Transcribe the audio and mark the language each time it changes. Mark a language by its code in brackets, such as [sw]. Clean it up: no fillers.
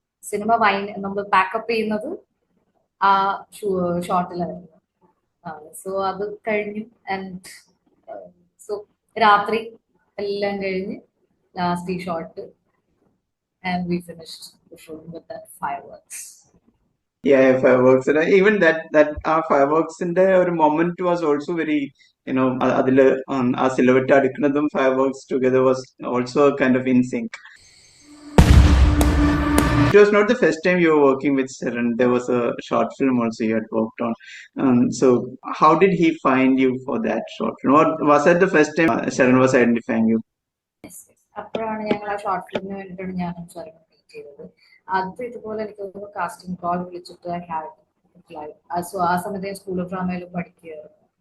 [ml] Cinema നമ്മൾ pack up ചെയ്യുന്നത് ആ ഷോട്ടിലായിരുന്നു. സോ അത് കഴിഞ്ഞു. [en] and so [ml] രാത്രി എല്ലാം കഴിഞ്ഞ് [en] Last ഈ shot and we finished the film with that fireworks. Yeah, fireworks. And even that fireworks in the moment was also very, [ml] അതില് ആ സിലബറ്റ് അടുക്കുന്നതും [en] fireworks together was also kind of in sync. It was not the first time you were working with Sharan. There was a short film also you had worked on. So how did he find you for that short film? Or was that the first time Sharan was identifying you? [ml] അപ്പോഴാണ് ഞങ്ങൾ ആ short ഫിലിമിന് വേണ്ടിയിട്ടാണ് ഞാനും സ്വരം meet ചെയ്തത്. അത് ഇതുപോലെ എനിക്ക് തോന്നുന്നു കാസ്റ്റിംഗ് കോൾ വിളിച്ചിട്ട് ക്യാരക്ടർ. സോ ആ സമയത്ത് ഞാൻ സ്കൂൾ ഓഫ് ഡ്രാമയിലും പഠിക്കുകയായിരുന്നു.